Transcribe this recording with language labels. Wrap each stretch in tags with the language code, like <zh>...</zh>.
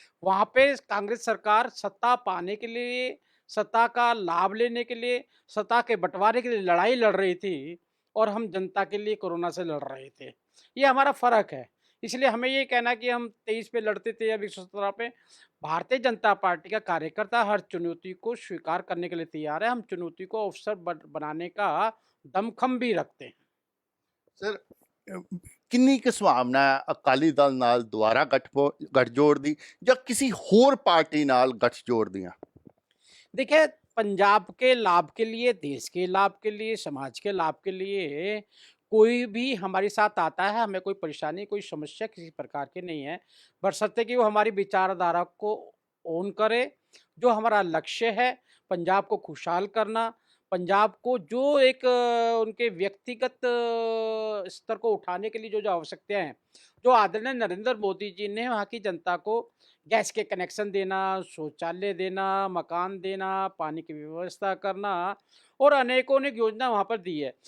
<hi>वहाँ पे कांग्रेस सरकार सत्ता पाने के लिए, सत्ता का लाभ लेने के लिए, सत्ता के बँटवारे के लिए लड़ाई लड़ रही थी और हम जनता के लिए कोरोना से लड़ रहे थे। ये हमारा फ़र्क है। इसलिए हमें ये कहना कि हम 23 पे लड़ते थे, अब 117 पे। भारतीय जनता पार्टी का कार्यकर्ता हर चुनौती को स्वीकार करने के लिए तैयार है। हम चुनौती को अवसर बनाने का दमखम भी रखते हैं।</hi> <pa>ਸਰ ਕਿੰਨੀ ਕੁ ਸੰਭਾਵਨਾ ਹੈ ਅਕਾਲੀ ਦਲ ਨਾਲ ਦੁਬਾਰਾ ਗੱਠਜੋੜ ਦੀ ਜਾਂ ਕਿਸੇ ਹੋਰ ਪਾਰਟੀ ਨਾਲ ਗੱਠਜੋੜ ਦੀਆਂ?</pa> <hi>देखिए, पंजाब के लाभ के लिए, देश के लाभ के लिए, समाज के लाभ के लिए कोई भी हमारे साथ आता है, हमें कोई परेशानी, कोई समस्या किसी प्रकार की नहीं है। बशर्ते कि वो हमारी विचारधारा को ओन करे। जो हमारा लक्ष्य है, पंजाब को खुशहाल करना, पंजाब को जो एक उनके व्यक्तिगत स्तर को उठाने के लिए जो-जो आवश्यकताएँ हैं, जो आदरणीय नरेंद्र मोदी जी ने वहाँ की जनता को गैस के कनेक्शन देना, शौचालय देना, मकान देना, पानी की व्यवस्था करना और अनेकों-अनेक योजना वहाँ पर दी है।</hi>